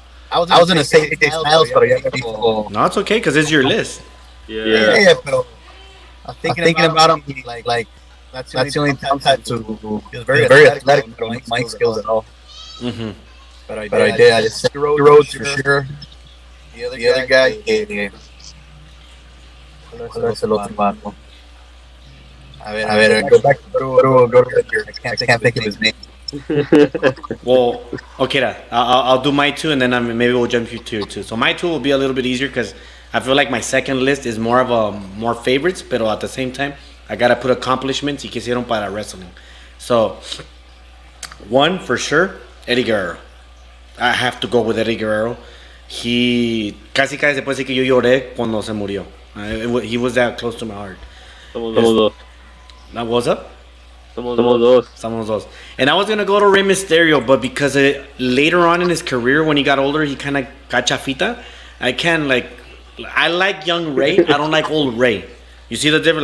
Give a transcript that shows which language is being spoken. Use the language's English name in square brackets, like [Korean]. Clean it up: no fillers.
[English] I was gonna say AJ Styles, but [Spanish] ya me dijo. [English] No, it's okay because it's your list. Yeah. [Spanish] Pero [English] I'm thinking about him. Like that's the only downside to. He was very athletic, but don't mic skills at all. Mm-hmm. But I did. I just said Rhodes for sure. The other guy, [Spanish] ¿cuál es el otro vato? A ver, [English] go back. Go to I can't think of his name. Well, okay, I'll do my two and then maybe we'll jump to your two. So my two will be a little bit easier because I feel like my second list is more of a more favorites, but at the same time, I gotta put accomplishments [Spanish] y que hicieron para [English] wrestling. So, one for sure, Eddie Guerrero. I have to go with Eddie Guerrero. He [Spanish] casi se puede decir que yo lloré cuando se murió. [English] He was that close to my heart. [Spanish] Somos dos. [English] That was up. [Spanish] Somos dos. Somos dos. [English] And I was gonna go to Rey Mysterio, but because later on in his career, when he got older, he kind of got chafita. I like young Ray. I don't like old Ray. You see the difference?